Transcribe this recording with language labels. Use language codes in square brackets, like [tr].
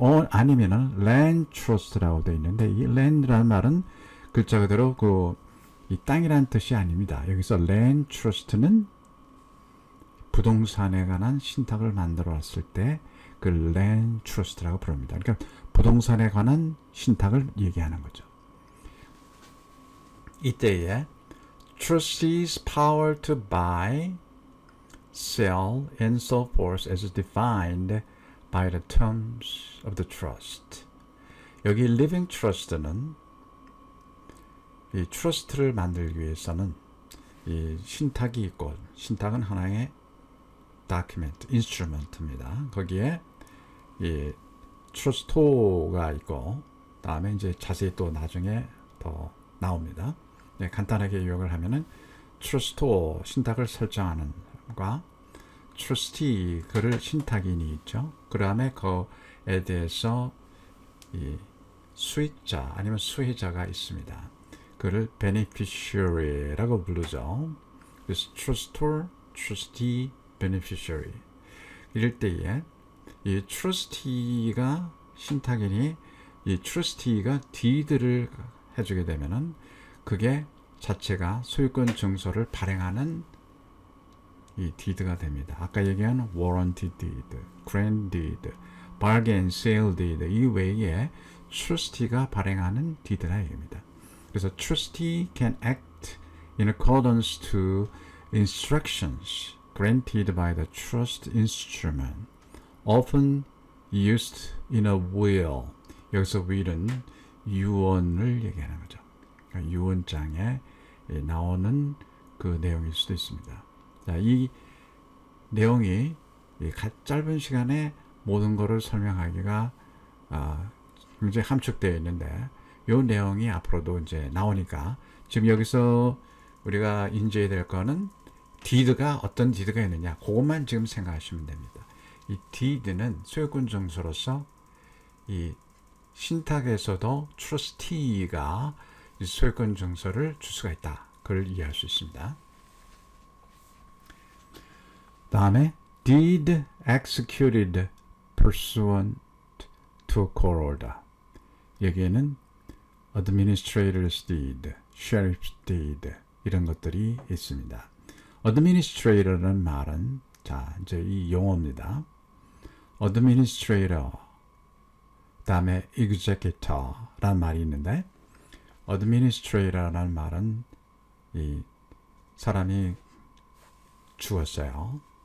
[ko] 아니면은 land trust라고 되어 있는데 이 land라는 말은 글자 그대로 이 땅이라는 뜻이 아닙니다. 여기서 land trust는 부동산에 관한 신탁을 만들어 왔을 때 그 land trust라고 부릅니다. 그러니까 부동산에 관한 신탁을 얘기하는 거죠. 이때에 [en] trustee's power to buy, sell, and so forth as defined by the terms of the trust. [ko] 여기 living trust는 이 트러스트를 만들기 위해서는 이 신탁이 있고 신탁은 하나의 document, instrument입니다. 거기에 이 트러스토가 있고 다음에 이제 자세히 또 나중에 더 나옵니다. 네, 간단하게 요약을 하면은 트러스토 신탁을 설정하는 과 트러스티 그를 신탁인이 있죠. 그 다음에 그에 대해서 이 수익자 아니면 수혜자가 있습니다. 그를 beneficiary라고 부르죠. 그래서 [en] trustor, trustee, beneficiary. [ko] 이럴 때에 이 trustee가 신탁인이 이 trustee가 deed를 해주게 되면은 그게 자체가 소유권 증서를 발행하는 이 deed가 됩니다. 아까 얘기한 warranty deed, grant deed, bargain sale deed 이 외에 trustee가 발행하는 deed라 얘기입니다. 그래서 [en] trustee can act in accordance to instructions granted by the trust instrument, often used in a will. [ko] 여기서 will은 유언을 얘기하는 거죠. 그러니까 유언장에 나오는 그 내용일 수도 있습니다. 자, 이 내용이 짧은 시간에 모든 것을 설명하기가 굉장히 함축되어 있는데 이 내용이 앞으로도 이제 나오니까 지금 여기서 우리가 인지해야 될 거는 deed가 어떤 deed가 있느냐 그것만 지금 생각하시면 됩니다. 이 deed는 소유권 증서로서 이 신탁에서도 trustee가 소유권 증서를 줄 수가 있다. 그걸 이해할 수 있습니다. 다음에 [en] deed executed pursuant to a court order. [ko] 여기에는 administrator's deed, sheriff's deed 이런 것들이 있습니다. administrator라는 말은 자 이제 이 용어입니다. administrator 다음에 executor라는 말이 있는데 administrator라는 말은 이 사람이 죽었어요.